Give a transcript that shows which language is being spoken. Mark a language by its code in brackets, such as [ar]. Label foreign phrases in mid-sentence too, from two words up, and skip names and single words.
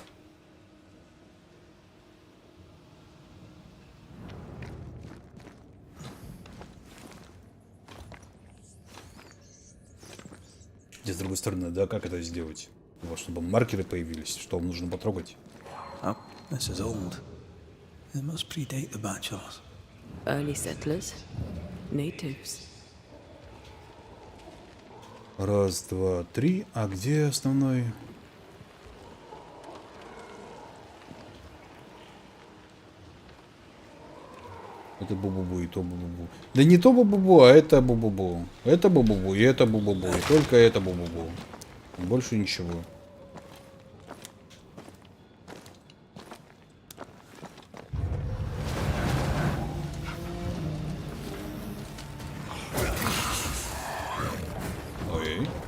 [ru] С другой стороны, да, как это сделать? Вот, чтобы маркеры появились, что вам нужно потрогать. [en] Oh, this is old. It must predate the bachelors. Early settlers, natives. [ru] Раз, два, три. А где основной? Это бу-бу-бу и то бу-бу-бу. Да не то бу-бу-бу, а это бу-бу-бу. Это бу-бу-бу и это бу-бу-бу. И только это бу-бу-бу. Больше ничего. Ой.